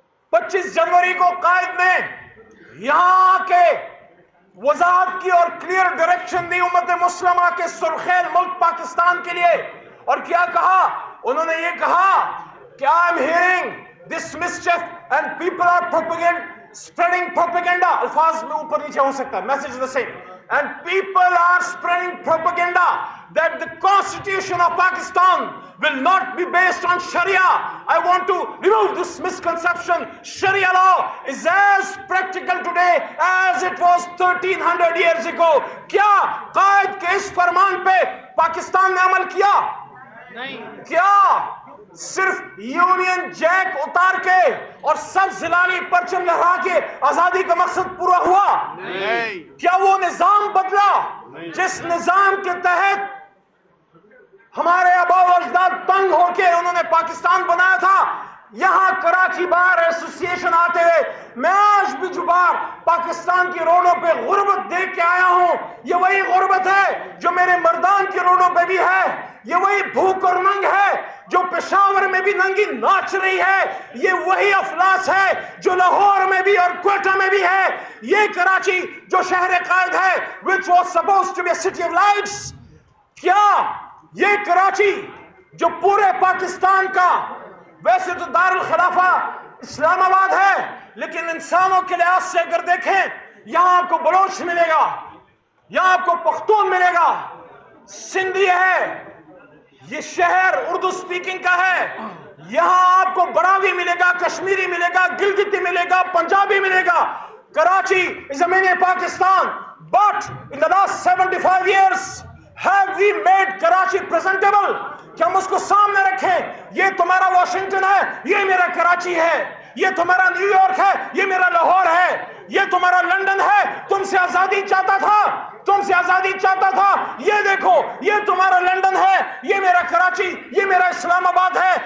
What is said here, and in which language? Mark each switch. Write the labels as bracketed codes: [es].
[ur] پچیس جنوری کو قائد نے یہاں کے وضاحت کی اور کلیئر ڈائریکشن دی امت مسلمہ کے سرخیل ملک پاکستان کے لیے. اور کیا کہا انہوں نے؟ یہ کہا کہ [en] I am hearing this mischief and people are spreading propaganda. [ur] الفاظ میں اوپر نیچے ہو سکتا ہے, [en] message is the same. And people are spreading propaganda that the constitution of Pakistan will not be based on Sharia. I want to remove this misconception. Sharia law is as practical today as it was 1300 years ago. [ur] کیا قائد کے اس فرمان پہ پاکستان نے عمل کیا؟ نہیں. کیا صرف یونین جیک اتار کے اور سب زلالی پرچم لہرا کے آزادی کا مقصد پورا ہوا؟ نہیں. کیا وہ نظام بدلا جس نظام کے تحت ہمارے آباء و اجداد تنگ ہو کے انہوں نے پاکستان بنایا تھا؟ یہاں کراچی بار ایسوسی ایشن آتے ہوئے میں آج بھی جو بار پاکستان کی روڈوں پہ غربت دیکھ کے آیا ہوں, یہ وہی غربت ہے جو میرے مردان کی روڈوں پہ بھی ہے. یہ وہی بھوک اور ننگ ہے جو پشاور میں بھی ننگی ناچ رہی ہے. یہ وہی افلاس ہے جو لاہور میں بھی اور کوئٹہ میں بھی ہے. یہ کراچی جو شہر قائد ہے [en] which was supposed to be a city of lights, [ur] کیا یہ کراچی جو پورے پاکستان کا ویسے تو دارالخلافہ اسلام آباد ہے، لیکن انسانوں کے لحاظ سے اگر دیکھیں، یہاں آپ کو بلوچ ملے گا، یہاں آپ کو پختون ملے گا، سندھی ہے، یہ شہر اردو سپیکنگ کا ہے، یہاں آپ کو براوی ملے گا، کشمیری ملے گا، گلگتی ملے گا، پنجابی ملے گا. [en] Karachi is a mini Pakistan, but in the last 75 years have we made Karachi presentable [ur] کہ ہم اس کو سامنے رکھیں. یہ تمہارا واشنگٹن ہے، یہ میرا کراچی ہے. یہ تمہارا نیو یارک ہے، یہ میرا لاہور ہے. یہ تمہارا لندن ہے، تم سے آزادی چاہتا تھا، تم سے آزادی چاہتا تھا. یہ دیکھو، یہ تمہارا لندن ہے، یہ میرا کراچی، یہ میرا اسلام آباد ہے.